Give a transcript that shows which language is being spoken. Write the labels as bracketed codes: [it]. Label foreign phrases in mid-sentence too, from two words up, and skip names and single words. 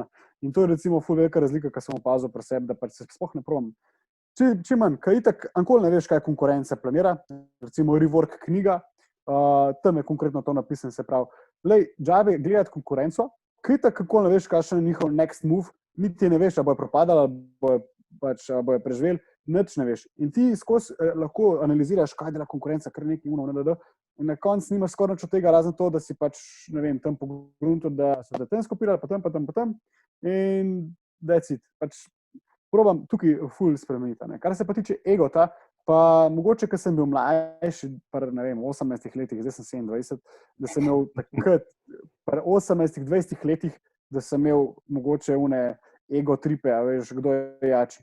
[sl] In to je recimo ful velika razlika, kar sem opazil pri sebi, da pač se sploh ne probam. Čim manj, kaj itak, ankoli ne veš, kaj konkurenca planira, recimo Rework knjiga, tam je konkretno to napisano, se pravi, džabe gledati konkurenco, kaj itak, kako ne veš, kakšen je njihov [en] next move, [sl] niti ne veš, ali bojo propadali, ali bojo preživeli, nič ne veš. In ti skozi lahko analiziraš, kaj dela konkurenca, kar nekaj in na koncu nimaš skoraj nič od tega, razen to, da si pač, ne vem, tam pogruntil, da so te tam skopirali, pa tam, in [en] that's it. [sl] Pač probam tukaj ful spremeniti. Kar se pa tiče egota, pa mogoče, ker sem bil mlajši, ne vem, 18 letih, zdaj sem 27, da sem imel takrat, pri 18-20 letih, da sem imel mogoče [en] ego tripe, [sl] a veš, kdo je jači.